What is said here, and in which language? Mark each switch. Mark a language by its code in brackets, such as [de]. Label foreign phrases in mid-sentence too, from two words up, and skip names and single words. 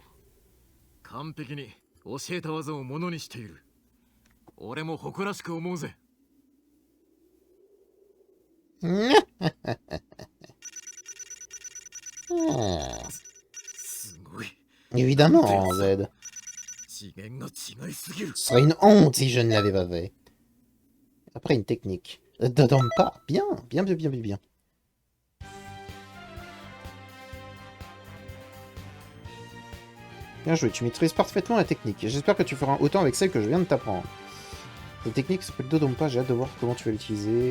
[ja] 完璧に教えた技をものにしている。俺も誇らしく思うぜ。すごい。 [fr] Évidemment, Z. [ja] 次元が違いすぎる。 [fr] Ce serait une honte si je ne l'avais pas fait. Après, une technique. Dotompa. Bien, bien, bien, bien, bien, bien. Bien joué, tu maîtrises parfaitement la technique. J'espère que tu feras autant avec celle que je viens de t'apprendre. Cette technique s'appelle Dotompa, j'ai hâte de voir comment tu vas l'utiliser.